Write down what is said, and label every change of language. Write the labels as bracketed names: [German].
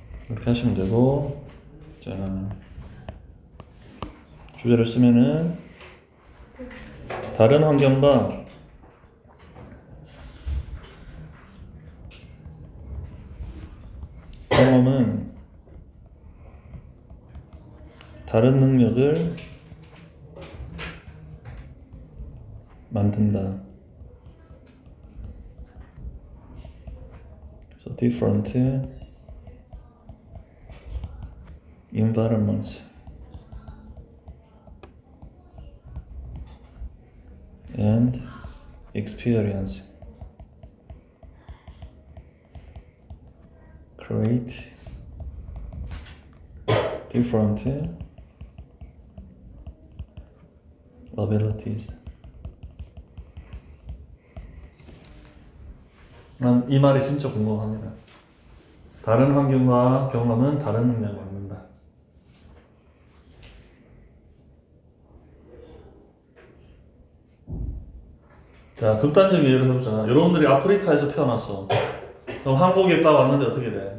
[Korean] 이렇게 하시면 되고, 자, 주제를 쓰면은 다른 환경과 경험은 다른 능력을 만든다. [English] 그래서 different environments and experience create different abilities. [Korean] 난 이 말이 진짜 궁금합니다. 다른 환경과 경험은 다른 능력을 얻는다. 자, 극단적인 예를 해보자. 여러분들이 아프리카에서 태어났어. 그럼 한국에 딱 왔는데 어떻게 돼?